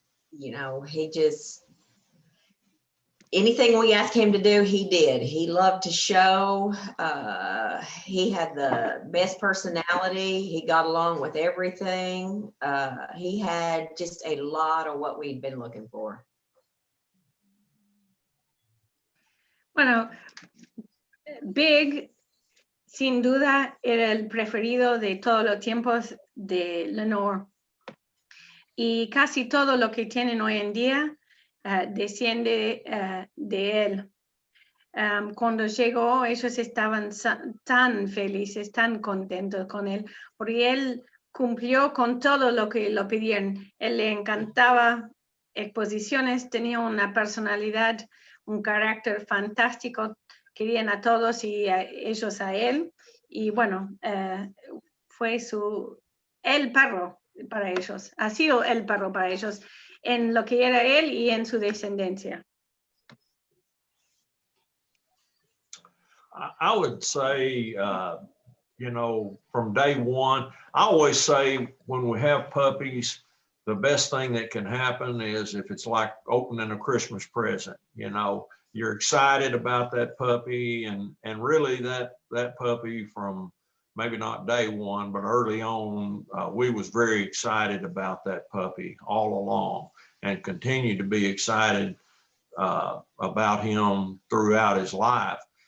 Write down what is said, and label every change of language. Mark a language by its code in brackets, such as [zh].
[en] You know, he just, anything we asked him to do, he did. He loved to show. He had the best personality. He got along with everything. He had just a lot of what we'd been looking for. [es] Bueno, Big, sin duda, era el preferido de todos los tiempos de Lenore. Y casi todo lo que tienen hoy en día desciende de él. Cuando llegó, ellos estaban tan felices, tan contentos con él, porque él cumplió con todo lo que lo pidieron. Él le encantaba exposiciones, tenía una personalidad, un carácter fantástico, querían a todos y ellos a él. Y bueno, fue el perro para ellos, ha sido el perro para ellos, en lo que era él y en su descendencia. [en] I would say, you know, from day one, I always say when we have puppies, the best thing that can happen is if it's like opening a Christmas present. You know, you're excited about that puppy, and really that puppy from maybe not day one, but early on, we was very excited about that puppy all along and continue to be excited about him throughout his life.